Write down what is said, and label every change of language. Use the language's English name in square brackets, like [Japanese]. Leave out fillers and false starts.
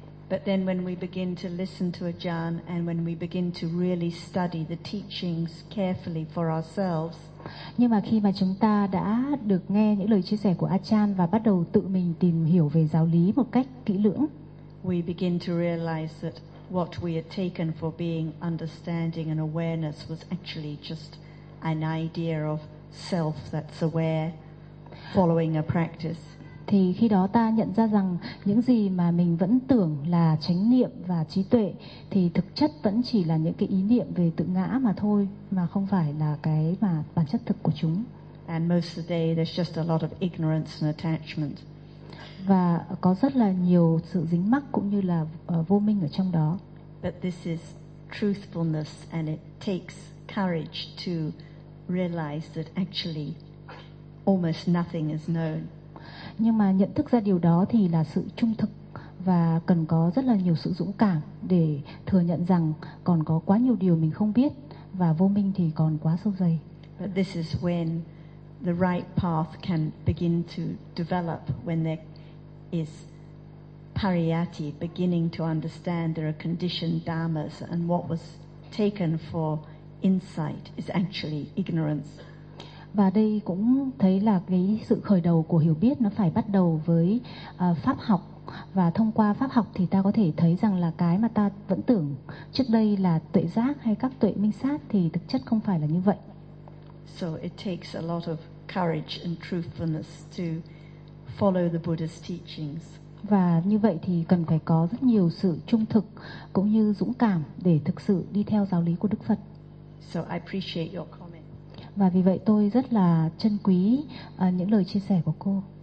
[English] But then when we begin to listen to Ajahn and when we begin to really study the teachings carefully for ourselves. [Vietnamese] Nhưng mà khi mà chúng ta đã được nghe những lời chia sẻ của Ajahn và bắt đầu tự mình tìm hiểu về giáo lý một cách kỹ lưỡng, [English] we begin to realize that what we had taken for being understanding and awareness was actually just an idea of self that's aware following a practice. [Vietnamese] Thì khi đó ta nhận ra rằng những gì mà mình vẫn tưởng là chánh niệm và trí tuệ thì thực chất vẫn chỉ là những cái ý niệm về tự ngã mà thôi, mà không phải là cái mà bản chất thực của chúng. [English] And most of the day there's just a lot of ignorance and attachment. [Vietnamese] Và có rất là nhiều sự dính mắc cũng như là vô minh ở trong đó. [English] But this is truthfulness and it takes courage to realize that actually almost nothing is known. [Vietnamese] Nhưng mà nhận thức ra điều đó thì là sự trung thực và cần có rất là nhiều sự dũng cảm để thừa nhận rằng còn có quá nhiều điều mình không biết và vô minh thì còn quá sâu dày. [English] But this is when the right path can begin to develop, when there is pariyatti, beginning to understand there are conditioned dharmas and what was taken for insight is actually ignorance. [Vietnamese] Và đây cũng thấy là cái sự khởi đầu của hiểu biết nó phải bắt đầu với pháp học, và thông qua pháp học thì ta có thể thấy rằng là cái mà ta vẫn tưởng trước đây là tuệ giác hay các tuệ minh sát thì thực chất không phải là như vậy. [English] So it takes a lot of courage and truthfulness to follow the Buddha's teachings. [Vietnamese] Và như vậy thì cần phải có rất nhiều sự trung thực cũng như dũng cảm để thực sự đi theo giáo lý của Đức Phật. [English] So I appreciate your comment. [Vietnamese] Và vì vậy tôi rất là trân quý những lời chia sẻ của cô.